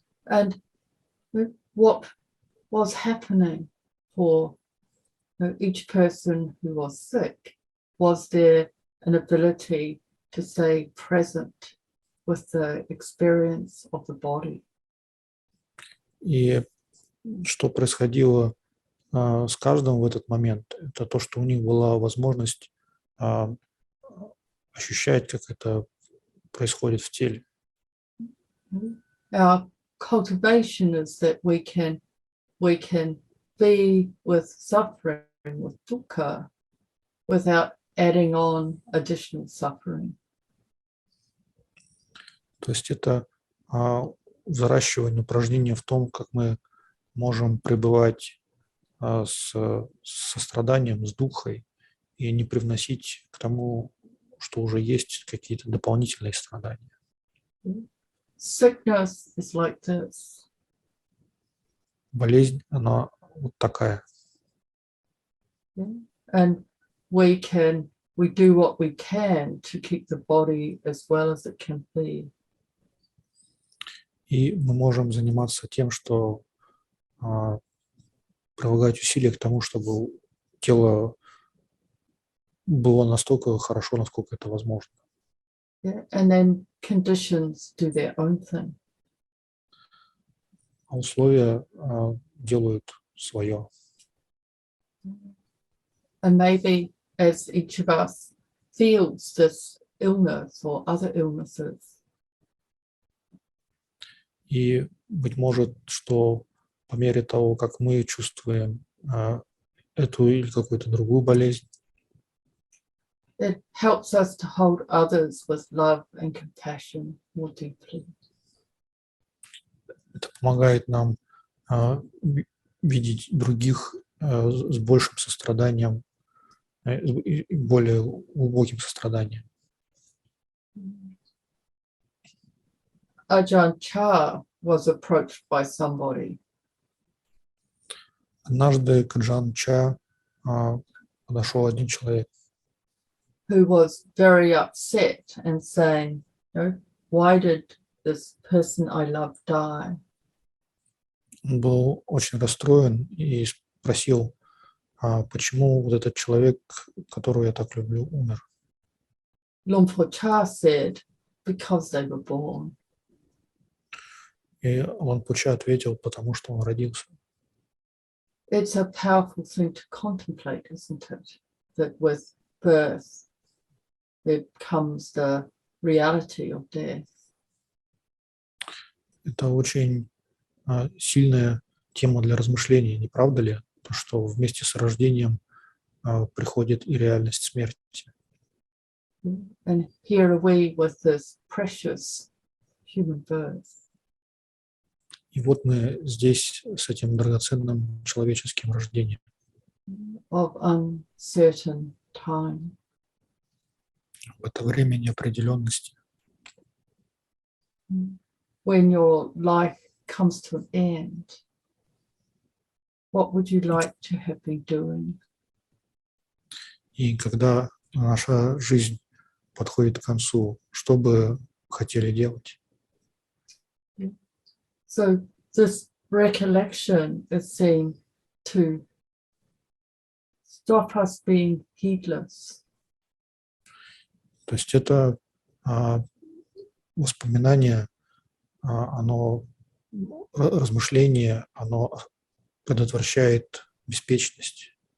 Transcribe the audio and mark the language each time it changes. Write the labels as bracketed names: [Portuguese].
[English] And what was happening for each person who was sick? Was there an ability to stay present with the experience of the body? [Russian] И что происходило с каждым в этот момент, это то, что у них была возможность а, ощущать, как это происходит в теле. [English] Our cultivation is that we can be with suffering, with dukkha, without adding on additional suffering. [Russian] То есть это взращивание, упражнение в том, как мы можем пребывать с состраданием, с духой и не привносить к тому, что уже есть, какие-то дополнительные страдания. [English] Sickness is like this. [Russian] Болезнь, она вот такая. [English] And we do what we can to keep the body as well as it can be. [Russian] И мы можем заниматься тем, что прилагать усилия к тому, чтобы тело было настолько хорошо, насколько это возможно. [English] Yeah. And then conditions do their own thing. [Russian] А условия делают свое. [English] And maybe as each of us feels this illness or other illnesses, [Russian] И, быть может, что по мере того, как мы чувствуем эту или какую-то другую болезнь, [English] it helps us to hold others with love and compassion more deeply. [Russian] это помогает нам видеть других с большим состраданием, и более глубоким состраданием. [English] Ajahn Chah was approached by somebody [Russian] Однажды к Аджан Ча подошел один человек, [English] who was very upset and saying, why did this person I love die? [Russian] он был очень расстроен и спросил, почему вот этот человек, которого я так люблю, умер. [English] Luang Por Chah said, because they were born. [Russian] И Лон Пуча ответил, потому что он родился. [English] It's a powerful thing to contemplate, isn't it? That with birth, there comes the reality of death. [Russian] Это очень сильная тема для размышления, не правда ли? То, что вместе с рождением приходит и реальность смерти. [English] And here are we with this precious human birth. [Russian] И вот мы здесь с этим драгоценным человеческим рождением. [English] Of uncertain time. [Russian] В это время неопределенности. [English] When your life comes to an end, what would you like to have been doing? [Russian] И когда наша жизнь подходит к концу, что бы хотели делать? [English] So this recollection is seen to stop us being heedless. [Russian] То есть это воспоминание, оно, размышление, оно предотвращает беспечность.